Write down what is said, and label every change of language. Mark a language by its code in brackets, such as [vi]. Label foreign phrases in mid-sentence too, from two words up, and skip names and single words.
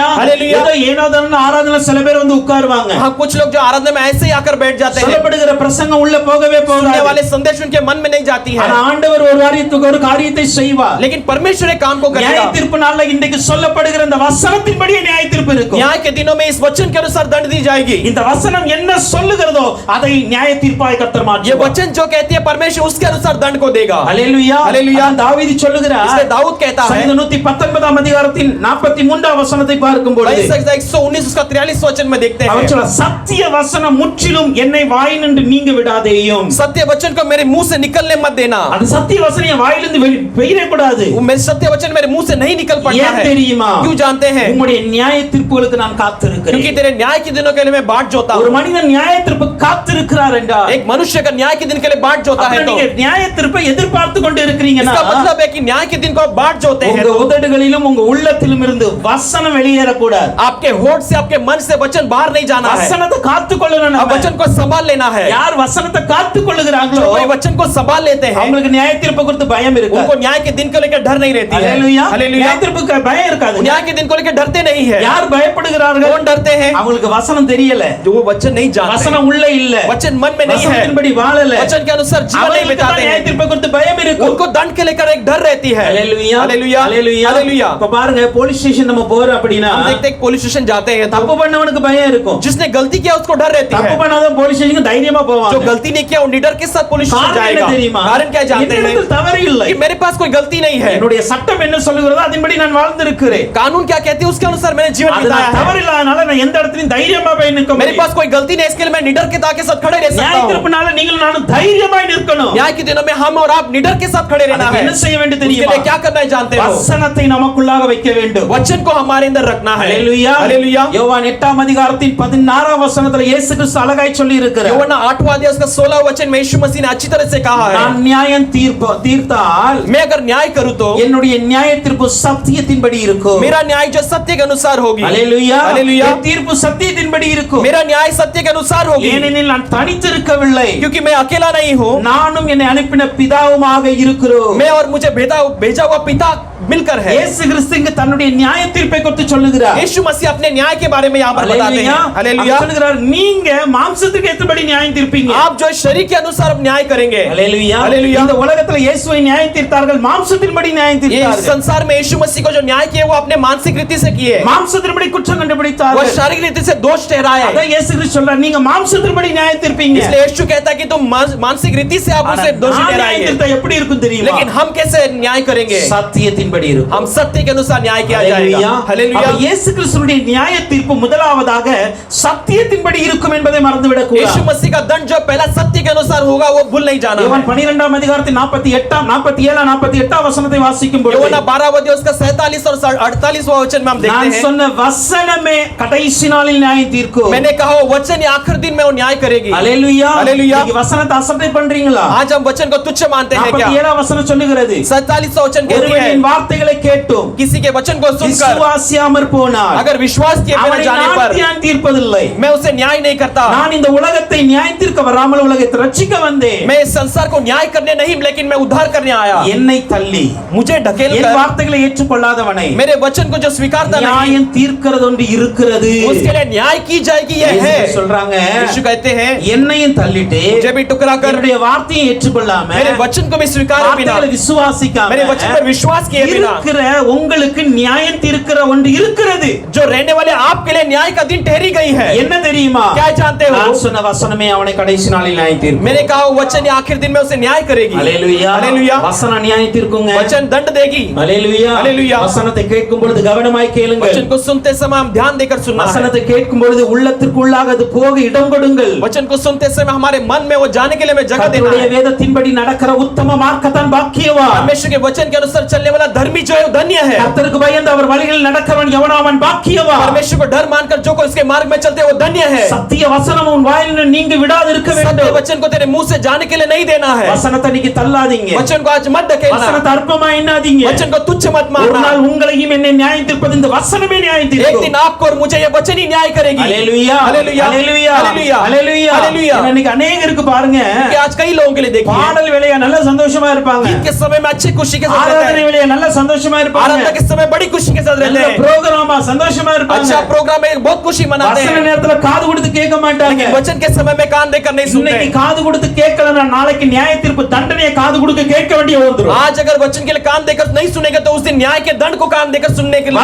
[hi] हालेलुया. [ta] ஏதோ ஏனோதான ஆராதனை சில பேர் வந்து உட்காருவாங்க. [hi] हाँ कुछ लोग जो आराधना में ऐसे ही आकर बैठ जाते हैं, [ta] சொல்லப்படுகிற பிரசங்கம் உள்ள போகவே [hi] सुनने [ta] போகாது. [hi] वाले संदेश उनके मन में नहीं जाती है. [ta] ஆனா ஆண்டவர் ஒரு காரியத்தை செய்வார். [hi] लेकिन परमेश्वर एक काम को [ta] நியாய [hi] करेगा. [ta] தீர்ப்பு நாள்ல இன்றைக்கு சொல்லப்படுகிற இந்த வசனத்தின்படி நியாய தீர்ப்பு இருக்கும். [hi] न्याय के दिनों में इस वचन के अनुसार दंड दी जाएगी. [ta] இந்த வசனம் என்ன சொல்லுகிறதோ அதை நியாய தீர்ப்பாய் கர்த்தர் [hi] ये [ta] மாற்றுவார். [hi] वचन जो कहती है परमेश्वर उसके अनुसार दंड को देगा. [ta] ஹalleluya. [hi] हालेलुया. [ta] அதான் தாவீது சொல்லுகிறார். [hi] इसलिए दाऊद कहता है [ta] சங்கீதம் 119 அதிகாரத்தின் 43 வசனத்தை பார்க்கும் பொழுது [hi] 119 उसका 43 वचन में देखते हैं, [ta] அவர் சொல்றார், சத்திய வசனம் முற்றிலும் என்னை வாயினின்று நீங்க விடாதேயும். [hi] सत्य वचन को मेरे मुंह से निकलने मत देना. [ta] அந்த சத்திய வசனம் என் வாயிலிருந்து வெளியே கூடாது. [hi] वो मेरे सत्य वचन मेरे मुंह से नहीं निकल पड़ता [ta] ஏன் [hi] है. [ta] தெரியுமா? [hi] क्यों जानते हैं? [ta] உம்முடைய நியாய தீர்ப்புகளுக்கு நான் [hi] क्योंकि [ta] காத்திருக்கிறேன். [hi] तेरे न्याय के दिनों के लिए मैं बाट जोता [ta] ஒரு [hi] हूं. [ta] மனிதன் நியாய தீர்ப்பு காத்திருக்கிறார் என்றால் [hi] एक मनुष्य का न्याय के दिन के लिए बाट जोता है [ta] அப்புறம் [hi] तो [ta] நீங்க நியாய தீர்ப்பை எதிர்பார்த்து கொண்டு இருக்கிறீங்கன்னா [hi] इसका मतलब है कि न्याय के दिन को आप बाट जोते हैं [ta] உங்க [hi] तो [ta] உதடுகளிலும் உங்க உள்ளத்திலும் இருந்து வசனம் வெளியேறக்கூடாது. [hi] आपके होठ से आपके मन से वचन बाहर नहीं जाना है. [ta] வசனத்தை காத்துக்கொள்ளணும். [hi] अब वचन को संभाल लेना है. [ta] யார் வசனத்தை காத்துக்கொள்ளுகிறாங்களோ [hi] जो कोई वचन को संभाल लेते हैं [ta] அவங்களுக்கு நியாய தீர்ப்பு குறித்து பயம் இருக்காது. [hi] उनको न्याय के दिन को लेकर डर नहीं रहती है. [ta] ஹalleluya. [hi] हालेलुया. [ta] நியாய தீர்ப்புக்கு பயம் இருக்காது. [hi] न्याय के दिन को लेकर डरते नहीं है. [ta] யார் பயப்படுகிறார்கள்? [hi] कौन डरते हैं? [ta] அவங்களுக்கு வசனம் தெரியல, [hi] जो वो वचन नहीं जानते. [ta] வசனம் உள்ள இல்ல, [hi] वचन मन में नहीं है, [ta] வசனத்தின்படி வாழல, [hi] वचन के अनुसार जीवन नहीं [ta] அவங்களுக்கு தான் [hi] बिताते [ta] நியாய [hi] हैं. [ta] தீர்ப்பு குறித்து பயம் இருக்கும். [hi] उनको दंड के लेकर एक डर रहती है. [ta] ஹalleluya. [hi] हालेलुया. [ta] ஹalleluya. [hi] हालेलुया. [ta] இப்ப பாருங்க, [en] police station [ta] நம்ம போறோம் அப்படினா [hi] हम देखते हैं [en] police station [hi] जाते हैं तो [ta] தப்பு பண்ணவனுக்கு பயம் இருக்கும். [hi] जिसने गलती किया उसको डर रहती [ta] தப்பு [hi] है. [ta] பண்ணாதவன் [en] police stationukku [ta] தைரியமா [hi] जो [ta] போவாங்க. [hi] गलती नहीं किया वो निडर के साथ [en] police station [ta] காரணம் [hi] जाएगा. [ta] என்ன தெரியுமா? [hi] कारण क्या जानते हैं? [ta] என்னிடத்தில் தவறு இல்லை, [hi] कि मेरे पास कोई गलती नहीं है. [ta] என்னுடைய சட்டம் என்ன சொல்லுகிறதோ அதன்படி நான் வாழ்ந்திருக்கிறேன். [hi] कानून क्या कहती है उसके अनुसार मैंने जीवन [ta] அது [hi] बिताया [ta] நான் [hi] है. [ta] தவறு இல்லாதனால நான் எந்த இடத்துலயும் தைரியமா போய் நிற்க [hi] मेरे [ta] முடியும். [hi] पास कोई गलती नहीं इसके लिए मैं निडर के ताके साथ खड़े रह सकता [ta] நியாய [hi] हूं. [ta] தீர்ப்புனால நீங்களும் நானும் தைரியமாய் நிற்கணும். [hi] न्याय के दिनों में हम और आप निडर के साथ खड़े रहना [ta] அதுக்கு [hi] है. [ta] என்ன செய்ய வேண்டும் [hi] उसके [ta] தெரியுமா? [hi] लिए क्या करना है जानते हो? [ta] வசனத்தை நமக்குள்ளாக வைக்க வேண்டும். [hi] वचन को हमारे अंदर रखना है. [ta] ஹalleluya. [hi] हालेलुया. [ta] யோவான் 8 அதிகாரத்தின் 16 வசனத்துல இயேசு கிறிஸ்து அழகாய் சொல்லி இருக்கிறார். [hi] யோவாन 8वां अध्याय उसका 16वां वचन में यीशु मसीह ने अच्छी तरह से कहा है, [ta] நான் நியாயம் தீர்த்தால் [hi] मैं अगर न्याय करूं तो [ta] என்னுடைய நியாய தீர்ப்பு சத்தியத்தின்படி இருக்கும். [hi] मेरा न्याय जो सत्य के अनुसार होगी. [ta] ஹalleluya. [hi] हालेलुया. [ta] என் தீர்ப்பு சத்தியத்தின்படி இருக்கும். [hi] मेरा न्याय सत्य के अनुसार होगी. [ta] ஏனெனில் நான் தனித்திருக்கவில்லை, [hi] क्योंकि मैं अकेला नहीं हूं, [ta] நானும் என்னை அனுப்பின பிதாவுமாக இருக்கிறோம். [hi] मैं और मुझे भेजा हुआ पिता मिलकर है। [ta] இயேசு கிறிஸ்து இங்கு தன்னுடைய நியாய தீர்ப்பை குறித்து சொல்லுகிறார். [hi] यीशु मसीह अपने न्याय के बारे में यहाँ पर बताते हैं। हालेलुया। [ta] அவர் சொல்லுகிறார், நீங்க மாம்சத்துக்கு ஏற்றபடி நியாயம் தீர்ப்பீங்க. [hi] आप जो शरीर के अनुसार न्याय करेंगे। हालेलुया। हालेलुया। [ta] இந்த உலகத்துல இயேசுவை நியாயம் தீர்த்தார்கள், மாம்சத்தின்படி நியாயம் [hi] ये [ta] தீர்த்தார்கள். [hi] संसार में यीशु मसीह को जो न्याय किए वो अपने मानसिक रीति से किए। [ta] மாம்சத்தின்படி குற்றம் [hi] वो [ta] கண்டுபிடித்தார்கள். [hi] शारीरिक रीति से दोष ठहराए। [ta] அதான் இயேசு கிறிஸ்து சொல்றார், நீங்க மாம்சத்தின்படி நியாயம் தீர்ப்பீங்க. [hi] इसलिए यीशु कहता है कि तुम मानसिक रीति से आप उसे दोषी [ta] நான் நியாயம் [hi] ठहराएंगे। [ta] தீர்த்தா எப்படி இருக்கும் தெரியுமா? [hi] लेकिन हम कैसे न्याय करेंगे? [ta] சத்தியத்தின்படி இருக்கும். [hi] हम सत्य के अनुसार न्याय किया हालेलुया। जाएगा। हालेलुया। [ta] அப்ப இயேசு கிறிஸ்துவின் நியாய தீர்ப்பு முதலாவதாக சத்தியத்தின்படி இருக்கும் என்பதை மறந்துவிடக் [hi] यीशु [ta] கூடாது. [hi] मसीह का दंड जो पहला सत्य के अनुसार होगा वो भूल नहीं जाना [ta] யோவான் [hi] है। [ta] 12ஆம் அதிகாரத்தின் 47 48 வசனத்தை வாசிக்கும் பொழுது [hi] யோவான் 12 उसका 47 और 48वां वचन में हम देखते [ta] நான் [hi] हैं। [ta] சொன்ன வசனமே கடைசி நாளில் நியாயம் தீர்க்கும். [hi] मैंने कहा वो वचन ही आखिरी दिन में वो न्याय करेगी। [ta] ஹalleluya. [hi] हालेलुया। [ta] நீங்க வசனத்தை அசட்டை பண்றீங்களா? [hi] आज हम वचन को तुच्छ मानते हैं क्या? [ta] 47 வசனம் சொல்லுகிறது, [hi] 47वां वचन कहती है [ta] ஒருவனின் வார்த்தைகளை கேட்டும் [hi] किसी के वचन को सुनकर [ta] விசுவாசியாமற் போனார், [hi] अगर विश्वास किए बिना [ta] அவனை [hi] जाने [ta] நான் [hi] पर [ta] நியாயம் தீர்ப்பதில்லை. [hi] मैं उसे न्याय नहीं करता। [ta] நான் இந்த உலகத்தை நியாயம் தீர்க்க வராமல் உலகத்தை ரட்சிக்க வந்தேன். [hi] मैं इस संसार को न्याय करने नहीं लेकिन मैं उद्धार करने आया। [ta] என்னை தள்ளி [hi] मुझे ढकेल [ta] என் [hi] कर [ta] வார்த்தைகளை ஏற்றுக்கொள்ளாதவனை [hi] मेरे वचन को जो स्वीकारता नहीं [ta] நியாயம் தீர்க்கிறது ஒன்று இருக்கிறது. [hi] उसके लिए न्याय की जाएगी यह है। [ta] இயேசு சொல்றாங்க, [hi] यीशु कहते हैं [ta] என்னையும் தள்ளிட்டு [hi] मुझे भी टुकड़ा कर [ta] என்னுடைய வார்த்தையை ஏற்றுக்கொள்ளாம [hi] मेरे वचन को भी स्वीकार बिना [ta] வார்த்தைகளை விசுவாசிக்காம [hi] मेरे वचन पर विश्वास किए बिना [ta] இருக்கிற உங்களுக்கு நியாயம் தீர்க்கிற ஒன்று இருக்கிறது. [hi] जो रहने वाले आपके लिए न्याय का दिन ठहरी गई है। [ta] என்ன தெரியுமா? [hi] क्या जानते हो? [ta] நான் சொன்ன வசனமே அவனை கடைசி நாளில் நியாயம் தீர்க்கும். [hi] मैंने कहा वो वचन ही आखिर दिन में उसे न्याय करेगी। [ta] ஹalleluya. [hi] हालेलुया। [ta] வசனம் நியாயம் தீர்க்குங்க. [hi] वचन दंड देगी। [ta] ஹalleluya. [hi] हालेलुया। [ta] வசனத்தை கேட்கும் பொழுது கவனமாய் கேளுங்கள். [hi] वचन को सुनते समय हम ध्यान देकर सुनना है। [ta] வசனத்தை கேட்கும் பொழுது உள்ளத்திற்குள்ளாக அது போக இடம் கொடுங்கள். [hi] वचन को सुनते समय हमारे मन में वो जाने के लिए हमें जगह देना [ta] கர்த்தருடைய [hi] है। [ta] வேதத்தின்படி நடக்கிற உத்தம மார்க்கத்தான் பாக்கியவான். [hi] परमेश्वर के वचन के अनुसार चलने वाला धर्मी जो है वो धन्य है। [ta] கர்த்தருக்கு பயந்து அவர் வழிகளில் நடக்கிறவன் எவனோ அவன் பாக்கியவான். [hi] परमेश्वर को डर मानकर जो कोई उसके मार्ग में चलते हैं वो धन्य है। [ta] சத்திய வசனம் உன் வாயிலிருந்து நீங்க விடாது இருக்க [hi] सत्य [ta] வேண்டும். [hi] वचन को तेरे मुंह से जाने के लिए नहीं देना है। [ta] வசனத்தை நீங்க தள்ளாதீங்க. [hi] वचन को आज मत ढकेलना। [ta] வசனத்தை அற்பமா எண்ணாதீங்க. [hi] वचन को तुच्छ मत [ta] ஒரு [hi] मानना। [ta] நாள் உங்களையும் என்னை நியாயம் தீர்ப்பது இந்த வசனமே நியாயம் [hi] एक [ta] தீர்க்கும். [hi] दिन आपको और मुझे ये वचन ही न्याय करेगी। [ta] ஹalleluya. [hi] हालेलुया। [ta] ஹalleluya. [hi] हालेलुया। [ta] ஹalleluya. [hi] हालेलुया। [ta] இன்னைக்கு अनेகருக்கு பாருங்க, [hi] कि आज कई लोगों के लिए देखिए [ta] பாடல் வேளையா நல்ல சந்தோஷமா இருப்பாங்க. [hi] गीत के समय में अच्छी खुशी के साथ रहते [ta] ஆராதனை [hi] हैं। [ta] வேளையா நல்ல சந்தோஷமா இருப்பாங்க. [hi] आराधना के समय बड़ी खुशी के साथ रहते [ta] நல்ல [hi] हैं। [ta] புரோகிராமா சந்தோஷமா இருப்பாங்க. [hi] अच्छा प्रोग्राम में बहुत खुशी मनाते [ta] வசன [hi] हैं। [ta] நேரத்துல காது கொடுத்து கேட்க மாட்டாங்க. [hi] लेकिन वचन के समय में कान देकर नहीं सुनते। [ta] இன்னைக்கு காது கொடுத்து கேட்கலனா நாளைக்கு நியாய தீர்ப்பு தண்டனையை காது கொடுத்து கேட்க வேண்டிய வந்துரும். [hi] आज अगर वचन के लिए कान देकर नहीं सुनेंगे तो उस दिन न्याय के दंड को कान देकर सुनने के लिए